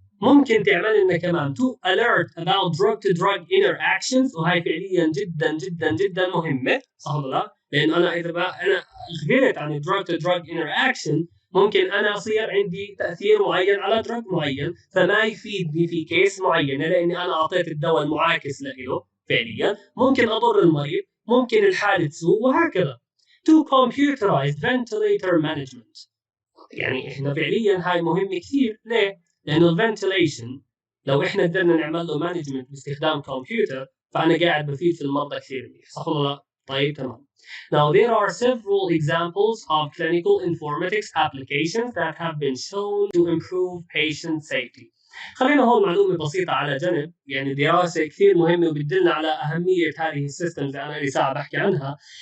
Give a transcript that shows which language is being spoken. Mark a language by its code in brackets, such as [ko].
[ar] ممكن تعمل لنا كمان [en] to alert about drug to drug interactions، [ar] وهي فعليا جدا جدا جدا مهمة، صح ولا لا؟ لأن أنا إذا أنا أخبرت عن drug to drug interaction ممكن أنا يصير عندي تأثير معين على دراج معين فما يفيدني في كيس معينة لأني أنا أعطيت الدواء المعاكس له فعليا، ممكن أضر المريض، ممكن الحالة تسوء وهكذا. [en] to computerized ventilator management، [ar] يعني احنا فعليا هاي مهمة كثير. ليه؟ لأنه الفنتيليشن لو احنا قدرنا نعمل له مانجمنت باستخدام كمبيوتر فأنا قاعد بفيد في المرضى كثير منيح، صح ولا لا؟ طيب تمام. [en] Now there are several examples of clinical informatics applications that have been shown to improve patient safety. [ar] خلينا هون معلومة بسيطة على جنب، يعني دراسة كثير مهمة وبتدلنا على أهمية هذه السيستمز اللي أنا لي ساعة بحكي عنها.